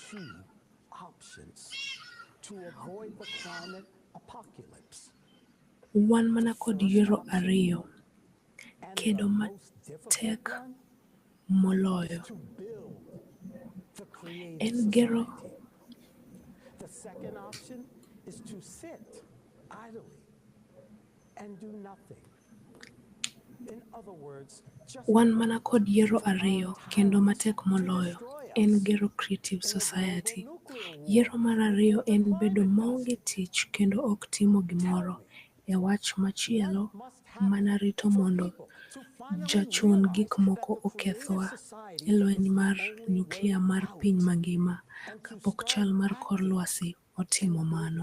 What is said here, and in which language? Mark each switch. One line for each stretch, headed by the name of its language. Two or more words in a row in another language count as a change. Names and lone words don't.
Luo (Kenya and Tanzania): Wan mana kod yiero ariyo, kedo matek moloyo. En gero
English: The second option is to sit idly and do nothing. In other words, just
Luo (Kenya and Tanzania): Wan mana kod yiero ariyo kendo matek moloyo. En gero
English: creative society.
Luo (Kenya and Tanzania): Yiero mar ariyo en bedo maonge tich kendo ok timo gimoro. E wach machielo, mana rito mondo jachun gik moko okethwa e lweny mar nyuklia mar piny mangima kapok chal mar kor lwasi otimo mano.